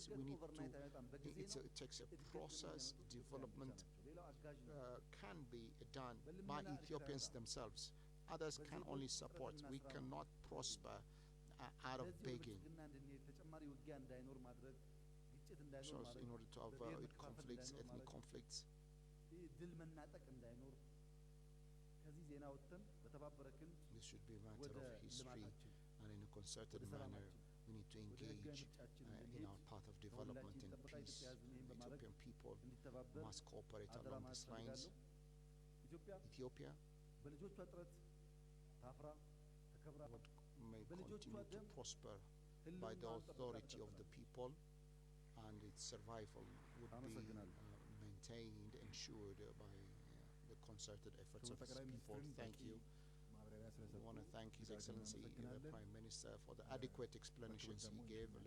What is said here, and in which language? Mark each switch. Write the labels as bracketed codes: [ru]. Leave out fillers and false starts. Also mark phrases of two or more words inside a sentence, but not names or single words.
[en] We need to, it takes a process. Development can be done by Ethiopians themselves. Others can only support. We cannot prosper out of begging. [am] ግጭት እንዳይኖር [en] So [am] ማለት [en] in [am] ነው። [en] order to [am] በብሔር [en] avoid [am] መከፋፈል [en] conflicts, [am] እንዳይኖር [en] ethnic [am] ማለት ነው። [en] conflicts, [am] ይህ ድል መናጠቅ እንዳይኖር ከዚህ ዜና ወጥተን በተባበረ ክንድ [en] this should be a matter [am] ወደ [en] of history, [am] ልማታችን [en] and in a concerted [am] ወደ [en] manner [am] ሰላማችን [en] we need to [am] ወደ ህጋዊ [en] engage [am] ምርጫችን [en] in [am] እንድንሄድ [en] our path of development [am] ከሁላችን [en] and [am] ይጠበቃል። [en] peace. [am] ኢትዮጵያ ህዝብ ይህን [en] The [am] በማድረግ [en] Ethiopian people [am] እንዲተባበር [en] must cooperate [am] አደራ [en] along [am] ማለት [en] these lines. [am] እፈልጋለሁ። ኢትዮጵያ [en] Ethiopia [am] በልጆቿ ጥረት ታፍራ ተከብራ [en] may [am] በልጆቿ [en] continue to [am] ደም [en] prosper by the [am] ህልውናዋን ጠብቃ [en] authority of the [am] ትቀጥላለች። [en] people, and its survival would be [am] አመሰግናለሁ። [en] maintained, ensured by the concerted efforts of [am] ክቡር [en] its [am] ጠቅላይ [en] people. [am] ሚኒስትርን [en] Thank [am] በቂ [en] you. [am] ማብራሪያ [en] We [am] ስለሰጡ [en] want to thank His [am] እጅግ [en] Excellency the [am] እናመሰግናለን። [en] Prime Minister for the adequate explanations he [am] ደግሞ [en] gave. Let's